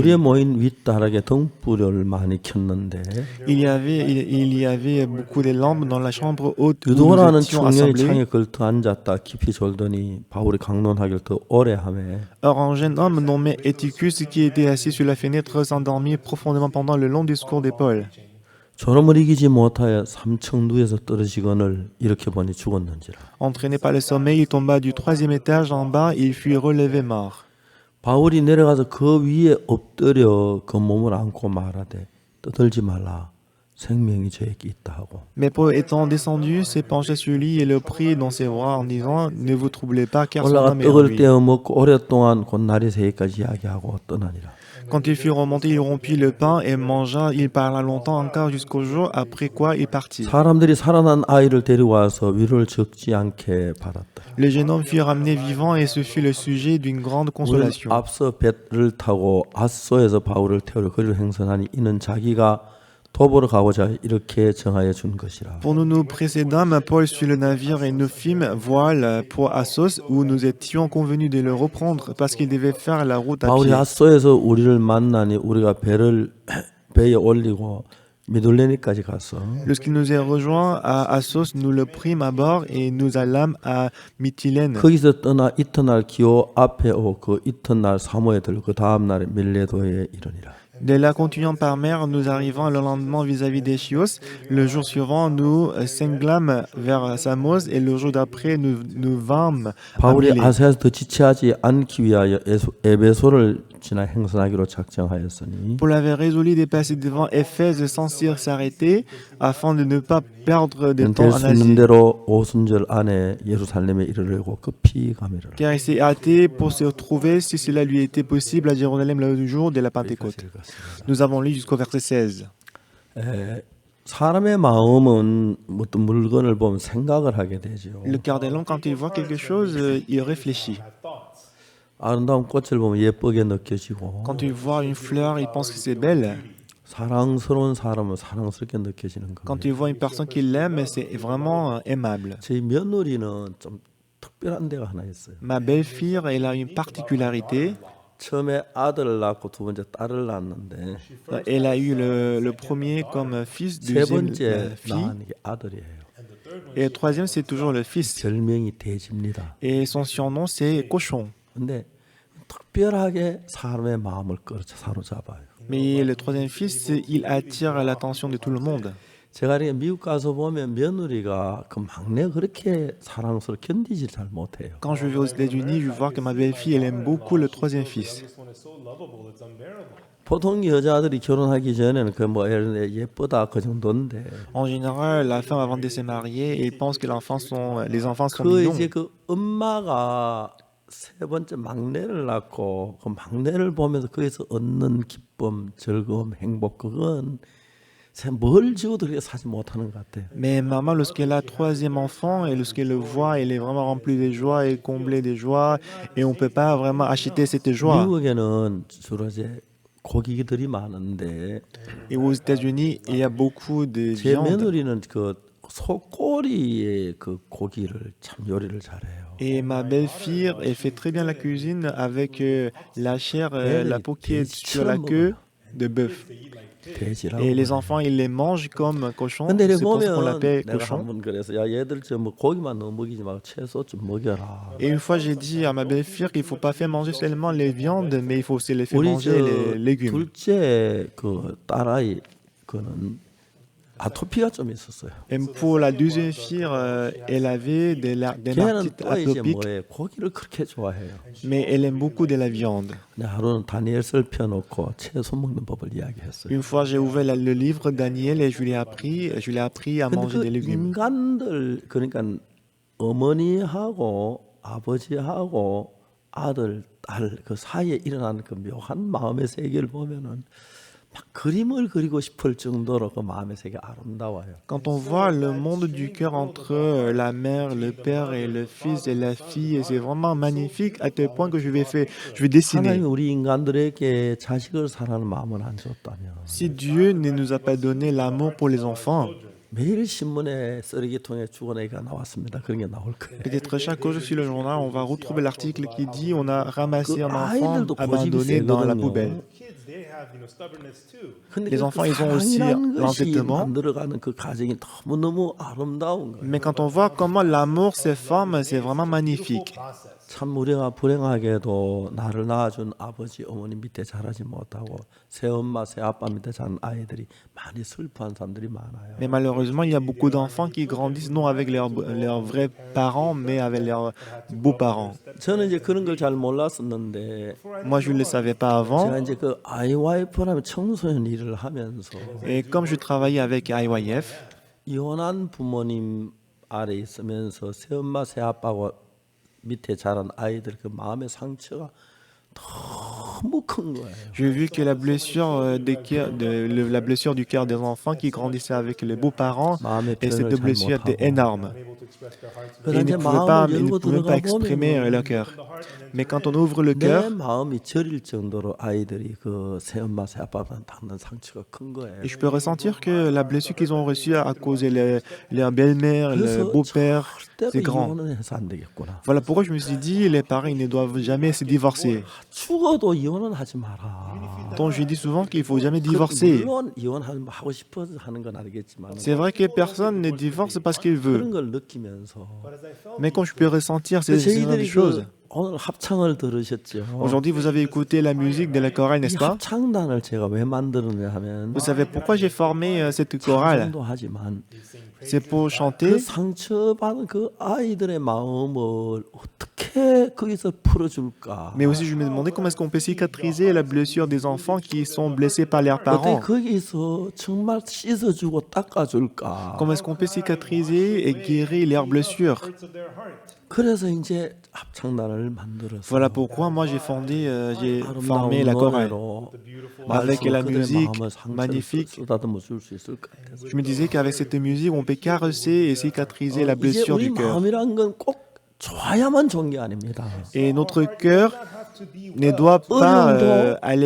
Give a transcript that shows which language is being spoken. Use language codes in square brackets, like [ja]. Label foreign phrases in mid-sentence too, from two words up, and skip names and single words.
[ko] 우리의 모인 윗다락에 등불을 많이 켰는데 [fr] Il y avait beaucoup de lampes dans la chambre haute où nous [ko] 유도라는 [fr] étions [ko] 청년이 [fr] assemblés. [ko] 창에 걸터 앉았다 깊이 졸더니 바울이 강론하기를 더 오래 하며 [fr] Or, un jeune homme nommé Éticus, qui était assis sur la fenêtre, s'endormit profondément pendant le long discours de Paul. [ko] 졸음을 이기지 못하여 삼층누에서 떨어지거늘 이렇게 보니 죽었는지라. [fr] Entraîné par le sommeil, il tomba du 3e étage en bas et il fut relevé mort. [ko] 바울이 내려가서 그 위에 엎드려 그 몸을 안고 말하되 떠들지 말라 생명이 저에게 있다 하고. [fr] Mais Paul étant descendu, s'est penché sur lui et le prit dans ses bras en disant « Ne vous troublez pas, car son [ko] 올라가 [fr] âme est en [ko] 떡을 [fr] lui. [ko] 떼어 먹고 오랫동안 곧 날이 새기까지 이야기하고 떠나니라. » [fr] Quand il fut remonté, il rompit le pain et mangea. Il parla longtemps encore jusqu'au jour, après quoi il partit. [ko] 사람들이 살아난 아이를 데려와서 위로를 적지 않게 받았다. [fr] Le jeune homme fut ramené vivant et ce fut le sujet d'une grande [ko] 우리는 [fr] consolation. [ko] 앞서 배를 타고 아소에서 바울을 태우려 거리로 행선하니 이는 자기가 도보로 가고자 이렇게 정하여 준 것이라. [fr] Pour nous précédâmes, Paul suit le navire et nous fîmes voile pour Assos, où nous étions convenus de le reprendre parce qu'il devait faire la route à [ko] 바울이 [fr] pied. [ko] 아소에서 우리를 만나니 우리가 배에 올리고 미둘레니까지 가서 [fr] Lorsqu'il nous est rejoint à Assos, nous le prîmes à bord et nous allâmes à Mytilène. [ko] 거기서 떠나 이튿날 기오 앞에 오고 그 이튿날 사모에 들고 그 다음 날에 밀레도에 이르니라. [fr] De là, continuant par mer, nous arrivons le lendemain vis-à-vis des Chios. Le jour suivant, nous cinglâmes vers Samos et le jour d'après, nous vîmes à [ko] 바울이 [fr] Milet. [ko] 아세아에서 더 지체하지 않기 위하여 에베소를 지나 행선하기로 작정하였으니 [fr] Paul avait résolu de passer devant Éphèse sans s'arrêter afin de ne pas perdre de temps [ko] 될 [fr] en [ko] 수 있는 [fr] Asie. [ko] 대로 오순절 안에 예루살렘에 이르려고 급히 가미라. [fr] Car il s'est hâté pour se retrouver, si cela lui était possible, à Jérusalem le jour de la Pentecôte. Nous avons lu jusqu'au verset 16. [ko] 사람의 마음은 어떤 물건을 보면 생각을 하게 되죠. [fr] Le cœur de l'homme, quand il voit quelque chose, il réfléchit. [ko] 아름다운 꽃을 보면 예쁘게 느껴지고 [fr] Quand il voit une fleur, il pense que c'est belle. [ko] 사랑스러운 사람은 사랑스럽게 느껴지는 [fr] Quand [ko] 겁니다. [fr] il voit une personne qu'il aime, c'est vraiment aimable. [ko] 저희 며느리는 좀 특별한 데가 하나 있어요. [fr] Ma belle-fille, elle a une particularité. [ko] 처음에 아들을 낳고 두 번째 딸을 낳았는데 [fr] Elle a eu le premier comme fils, [ko] 세 [fr] deuxième [ko] 번째 [fr] fille, [ko] 낳은 게 아들이에요. [fr] et le troisième, c'est toujours le fils. [ko] 별명이 돼지입니다. [fr] Et son surnom, c'est Cochon. [ko] 근데 특별하게 사람의 마음을 사로잡아요. [fr] Mais le troisième fils, il attire l'attention de tout le monde. [ko] 제가 이렇게 미국 가서 보면 며느리가 그 막내 그렇게 사랑스럽게 견디질 잘 못해요. [fr] Quand je vais aux États-Unis, je vois que ma belle-fille, elle aime beaucoup le troisième fils. [ko] 보통 여자들이 결혼하기 전에는 그 뭐 예쁘다 그 정도인데 [fr] En général, la femme, avant de se marier, elle pense que les enfants sont [ko] 그 [fr] mignons. [ko] 이제 그 엄마가 세 번째 막내를 낳고 그 막내를 보면서 거기서 얻는 기쁨, 즐거움, 행복 그건 뭘 지어도 그렇게 사지 못하는 것 같아요. [fr] Mais maman, lorsqu'elle a troisième enfant et lorsqu'elle le voit, elle est vraiment remplie de joie et comblée de joie. Et on ne peut pas vraiment acheter cette joie. [ko] 미국에는 주로 이제 고기들이 많은데 [fr] Et aux États-Unis, il y a beaucoup de [ko] 제 [fr] viande. [ko] 며느리는 그 소꼬리의 그 고기를 참 요리를 잘해요. [fr] Et ma belle-fille, elle fait très bien la cuisine avec la chair, la peau qui est sur la queue de bœuf. [ko] 돼지라고. [fr] Et les enfants, ils les mangent comme cochon. [ko] 근데 이렇게 [fr] C'est pour ça qu'on [ko] 보면 [fr] l'appelle [ko] 내가 [fr] cochon. [ko] 한번 그래서 야 얘들 뭐 고기만 너무 먹이지 말고 채소 좀 먹여라. [fr] Et une fois, j'ai dit à ma belle-fille qu'il ne faut pas faire manger seulement les viandes, mais il faut aussi les faire [ko] 우리 [fr] manger les légumes. [ko] 둘째 그 딸아이 그는 아토피가 좀 있었어요. [fr] Et pour la deuxième fille, elle avait des [ko] 걔는 [fr] dermatites [ko] 또 이제 [fr] atopiques, [ko] 뭐예요? 고기를 그렇게 좋아해요. [fr] mais elle aime beaucoup de la viande. [ko] 근데 하루는 다니엘서를 펴놓고 채소 먹는 법을 이야기했어요. [fr] Une fois, j'ai ouvert le livre Daniel et je lui ai appris à [ko] 근데 [fr] manger [ko] 그 [fr] des légumes. [ko] 인간들 그러니까 어머니하고 아버지하고 아들, 딸 그 사이에 일어나는 그 묘한 마음의 세계를 보면은 막 그림을 그리고 싶을 정도로 그 마음의 세계 아름다워요. [fr] Quand on voit le monde du cœur entre la mère, le père et le fils et la fille, c'est vraiment magnifique à tel point que je vais dessiner. [ko] 하나님이 우리 인간들에게 자식을 사랑하는 마음을 안 줬다면 [fr] Si Dieu ne nous a pas donné l'amour pour les enfants, [ko] 매일 신문에 쓰레기통에 죽은 애가 나왔습니다. 그런 게 나올 거예요. [fr] peut-être chaque jour sur le journal, on va retrouver l'article qui dit on a ramassé [ko] 그 [fr] un enfant [ko] 아이들도 고집이 [fr] abandonné dans la [ko] 세거든요. [fr] poubelle. [ko] 근데 [fr] Les enfants, ils ont aussi [ko] 사랑이라는 것이 [fr] l'entêtement. [ko] 만들어가는 그 가정이 너무너무 아름다운 거예요. [fr] Mais quand on voit comment l'amour se forme, c'est vraiment magnifique. [ko] 참 우리가 불행하게도 나를 낳아준 아버지 어머니 밑에 자라지 못하고 새엄마 새아빠 밑에 자란 아이들이 많이 슬퍼한 사람들이 많아요. [fr] Mais malheureusement, il y a beaucoup d'enfants qui grandissent non avec leurs vrais parents, mais avec leurs beaux-parents. [ko] 저는 이제 그런 걸 잘 몰랐었는데 [fr] Moi, je ne le savais pas avant. [ko] 제가 이제 그 아이와이프라는 청소년 일을 하면서 [fr] Et comme je travaillais avec IYF, [ko] 이혼한 부모님 아래 있으면서 새엄마 새아빠하고 밑에 자란 아이들 그 마음의 상처가 너무 큰 거예요. [fr] j'ai vu que la blessure, la blessure du cœur des enfants qui grandissaient avec les beaux-parents, [ko] 마음의 [fr] et cette [ko] 표현을 잘 [fr] blessure était [ko] 못하고 [fr] énorme. [ko] 그래서 [fr] Et ils [ko] 이제 [fr] ne pouvaient [ko] 마음을 열고 [fr] pas [ko] 들어가 [fr] exprimer [ko] 보면 [fr] leur cœur. Mais quand on ouvre le [ko] 내 [fr] cœur, [ko] 마음이 저릴 정도로 아이들이 그 새엄마 새아빠한테 받는 상처가 큰 거예요. [fr] et je peux ressentir que la blessure qu'ils ont reçue à cause de leur belle-mère, le [ko] 그래서 [fr] beau-père, [ko] 절대로 [fr] c'est grand. [ko] 이혼은 해서 안 되겠구나. [fr] Voilà pourquoi je me suis dit, les parents ils ne doivent jamais se divorcer. [ko] 죽어도 이혼은 하지 마라. [fr] Donc je dis souvent qu'il ne faut jamais divorcer. [ko] 물론 이혼하고 싶어서 하는 건 알겠지만 [fr] C'est vrai que personne ne divorce parce qu'il veut. [ko] 그런 걸 느끼면서 [fr] Mais quand je peux ressentir ces [ko] 저희들이 [fr] choses, [ko] 오늘 합창을 들으셨죠. [fr] aujourd'hui vous avez écouté la musique de la chorale, [ko] 이 [fr] n'est-ce pas? [ko] 합창단을 제가 왜 만들었냐 하면 [fr] Vous savez pourquoi j'ai formé cette chorale? [ko] 찬송도 하지만 [fr] C'est pour [ko] 그 [fr] chanter, [ko] 상처받은 그 아이들의 마음을 어떻게 거기서 풀어줄까? [fr] mais aussi je me demandais comment est-ce qu'on peut cicatriser la blessure des enfants qui sont blessés par leurs [ko] 어떻게 [fr] parents. [ko] 거기서 정말 씻어주고 닦아줄까? [fr] Comment est-ce qu'on peut cicatriser et guérir leurs blessures? [ko] 그래서 이제 합창단을 만들었어요. [fr] Voilà pourquoi moi j'ai formé [ko] 아름다운 [fr] la chorale. [ko] 노래로 [fr] Avec la [ko] 그들의 [fr] musique [ko] 마음을 상처를 [fr] magnifique. [ko] 쓰다듬어 줄 수 있을 것 같아서. [fr] Je me disais qu'avec cette musique, on peut caresser et cicatriser la [ko] 이제 [fr] blessure [ko] 우리 [fr] du cœur. [ko] 마음이란 건 꼭 좋아야만 좋은 게 아닙니다. [fr] Et notre cœur ne doit pas aller